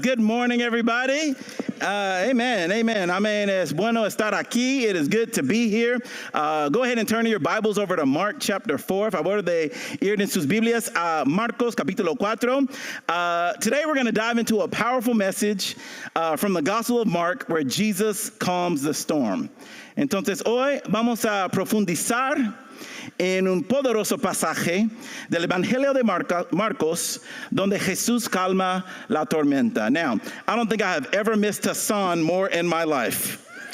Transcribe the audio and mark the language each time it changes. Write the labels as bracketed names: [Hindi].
[English] Good morning, everybody. Amen. [Spanish] Es bueno estar aquí. [English] It is good to be here. Go ahead and turn your Bibles over to Mark chapter 4. [Spanish] Favor de ir en sus Biblias a Marcos capítulo 4. [English] Today we're going to dive into a powerful message from the Gospel of Mark where Jesus calms the storm. [Spanish] Entonces hoy vamos a profundizar en un poderoso pasaje del Evangelio de Marcos, donde Jesús calma la tormenta. [English] Now, I don't think I have ever missed a son more in my life.